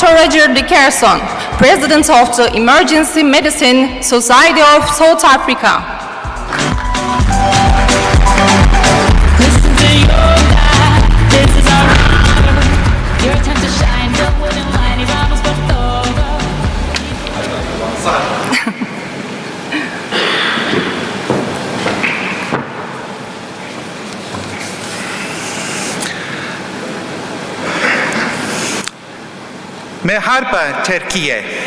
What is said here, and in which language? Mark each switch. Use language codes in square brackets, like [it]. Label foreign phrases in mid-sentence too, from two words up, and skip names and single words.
[en] Roger Dickerson, President of the Emergency Medicine Society of South Africa. Listen to yoga, this is our hour. Your time to shine, don't wait in line, [es] vamos por todo. [tr] Merhaba Türkiye.